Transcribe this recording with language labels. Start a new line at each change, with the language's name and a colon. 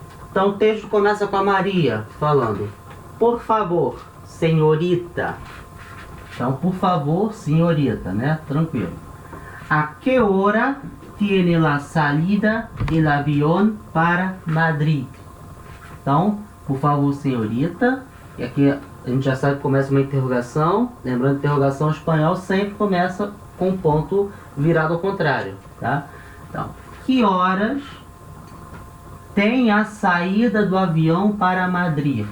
Portuguese: Então o texto começa com a Maria falando: por favor, senhorita. Então, por favor, senhorita, né? Tranquilo.
Spanish: A que hora tiene la salida del avión para Madrid?
Portuguese: Então, por favor, senhorita. E aqui a gente já sabe que começa uma interrogação. Lembrando que interrogação em espanhol sempre começa com um ponto virado ao contrário, tá? Então, que horas tem a saída do avião para Madrid?